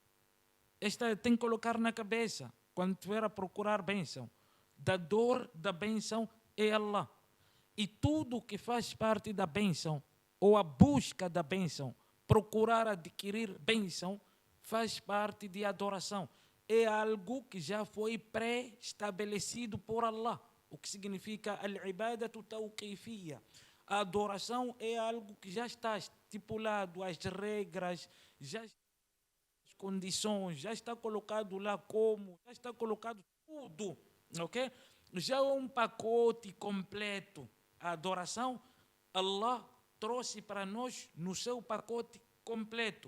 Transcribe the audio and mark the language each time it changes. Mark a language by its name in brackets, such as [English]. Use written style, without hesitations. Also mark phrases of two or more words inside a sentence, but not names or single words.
[Portuguese] Esta tem que colocar na cabeça. Quando estiver a procurar bênção, dador da bênção é Allah. E tudo que faz parte da bênção, ou a busca da bênção, procurar adquirir bênção, faz parte de adoração. É algo que já foi pré-estabelecido por Allah, o que significa [Arabic] العبادة توقيفية. [Portuguese] A adoração é algo que já está estipulado, as regras, já condições, já está colocado lá como, já está colocado tudo, ok? Já é um pacote completo. A adoração, Allah trouxe para nós no seu pacote completo.